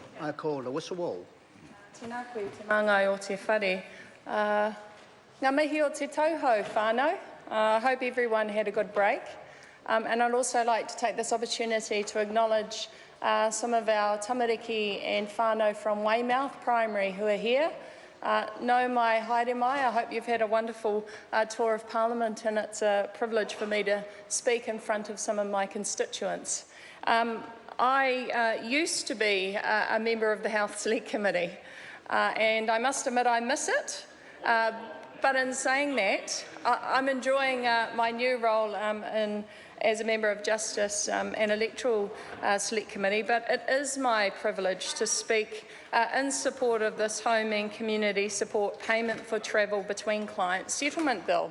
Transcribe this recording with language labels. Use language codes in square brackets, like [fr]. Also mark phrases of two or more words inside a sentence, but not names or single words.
[en] I call the whistle wall. [mi] Tēnā koe te māngai o te whare. Ngā mihi o te tauhou whānau. [en] I hope everyone had a good break. And I'd also like to take this opportunity to acknowledge some of our tamariki and whānau from Weymouth Primary who are here. [mi] No mai haere mai, [en] I hope you've had a wonderful tour of Parliament, and it's a privilege for me to speak in front of some of my constituents. I used to be a member of the Health Select Committee, and I must admit I miss it. But in saying that, I'm enjoying my new role as a member of Justice and Electoral Select Committee, but it is my privilege to speak in support of this Home and Community Support Payment for Travel Between Clients Settlement Bill.